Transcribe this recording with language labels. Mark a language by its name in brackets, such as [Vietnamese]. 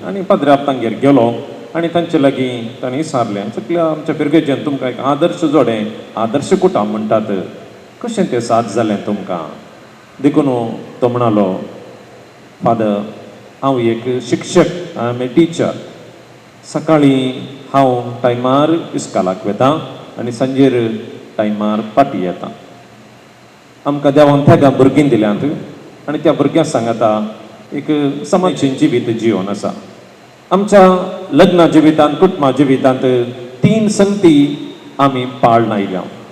[Goan Konkani] आनी पाद्र्याक तांगेर गेलो आनी तांचे लागीं ताणें विचारलें, चुकल्या आमच्या फिरगेजेंत तुमकां एक आदर्श जोडें, आदर्श कुटुंब म्हणटात, कशें तें साद जालें तुमकां. देखून तो म्हणलो, फादर हांव एक शिक्षक, [English] I am a teacher. [Goan Konkani] सकाळीं हांव टायमार इस्कालाक वेतां आनी सांजेर टायमार पाटी येतां. आमकां देवान तेगा भुरगीं दिल्यांत आनी त्या भुरग्यांक सांगता एक समाजीक जिवीत जिवन आसा. आमच्या लग्ना जिवितांत, कुटुंबा जिवितांत 3 संगती आमी पाळून आयल्या.